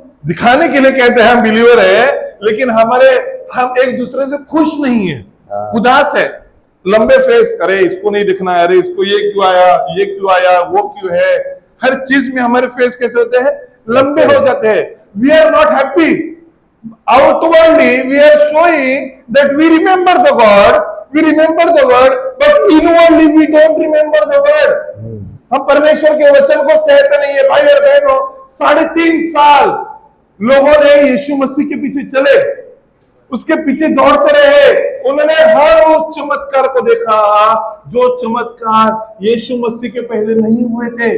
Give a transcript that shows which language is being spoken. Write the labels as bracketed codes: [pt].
[hi] दिखाने के लिए कहते हैं हम बिलीवर है, लेकिन हम एक दूसरे से खुश नहीं है, उदास है। लंबे फेस, अरे इसको नहीं दिखना है, अरे इसको ये क्यों आया, ये क्यों आया, वो क्यों है। हर चीज में हमारे फेस कैसे होते हैं? लंबे हो जाते हैं। [en] We are not happy. Outwardly we are showing that we remember the God, we remember the word, but inwardly we don't remember the word. [hi] हम परमेश्वर के वचन को सहते नहीं है। भाई और बहनों, 3.5 साल लोगों ने यीशु मसीह के पीछे चले, उसके पीछे दौड़ते रहे। उन्होंने हर वो चमत्कार को देखा जो चमत्कार यीशु मसीह के पहले नहीं हुए थे।